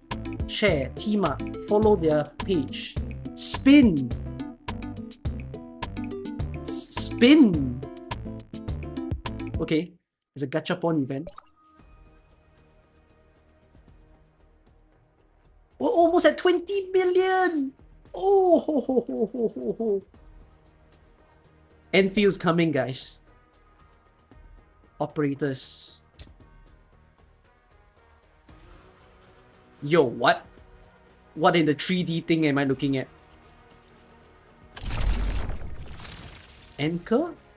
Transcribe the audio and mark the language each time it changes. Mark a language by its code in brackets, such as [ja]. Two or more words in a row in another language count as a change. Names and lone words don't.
[en] Share, team up, follow their page. Spin! Spin! Okay, it's a gachapon event. We're almost at 20 million! Oh, ho, ho, ho, ho, ho, ho. Enfield's coming, guys. Operators. Yo, what? What in the 3D thing am I looking at? Anchor?